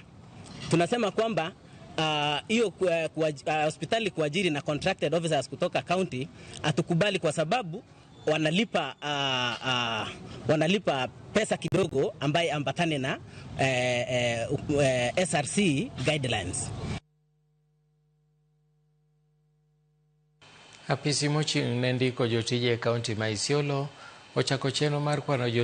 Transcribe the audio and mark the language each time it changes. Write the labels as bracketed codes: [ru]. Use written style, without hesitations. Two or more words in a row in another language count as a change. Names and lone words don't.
[sw] Tunasema kwamba hiyo hospitali kuajiri na [en] contracted officers [sw] kutoka county atukubali kwa sababu wanalipa pesa kidogo ambaye ambatane na SRC guidelines. [luo] Apisi mochung' ne ndiko jotije e kaunti ma Isiolo ochako chenro mar kwano